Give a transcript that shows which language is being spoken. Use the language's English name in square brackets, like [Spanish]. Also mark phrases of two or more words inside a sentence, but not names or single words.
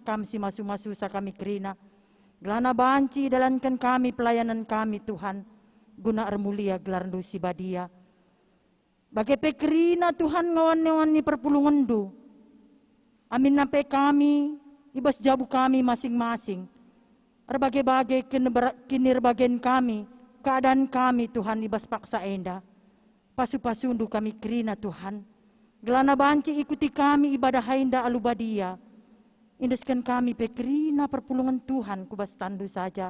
[Batak Karo] Kami si masu-masu sa kami kerina. Gelana banci dalankan kami pelayanan kami Tuhan. Guna armulia gelar si badia. Bagai pe kerina Tuhan ngawan-ngawan ni perpulungan. Amin nape kami ibas jabu kami masing-masing. Berbagai-bagai kinirbagen kami, keadaan kami Tuhan ibas paksa enda. Pasu-pasundu kami kerina Tuhan. Gelana banci ikuti kami ibadah enda alubadia. Indeskan kami pe kerina perpulungan Tuhan kubas tandu saja.